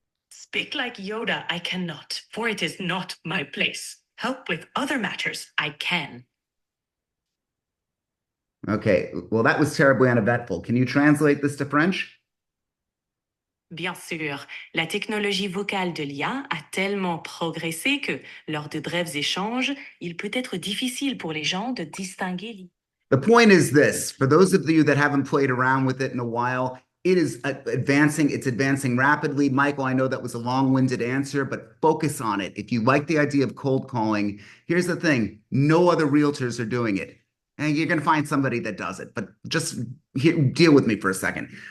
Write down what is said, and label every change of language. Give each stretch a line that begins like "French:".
English: Speak like Yoda, I cannot, for it is not my place. Help with other matters, I can. Okay, well, that was terribly uneventful. Can you translate this to French?
French: Bien sûr, la technologie vocale de l'IA a tellement progressé que, lors de brefs échanges, il peut être difficile pour les gens de distinguer.
English: The point is this, for those of you that haven't played around with it in a while, it is advancing. It's advancing rapidly. Michael, I know that was a long-winded answer, but focus on it. If you like the idea of cold calling, here's the thing. No other realtors are doing it. And you're going to find somebody that does it, but just deal with me for a second.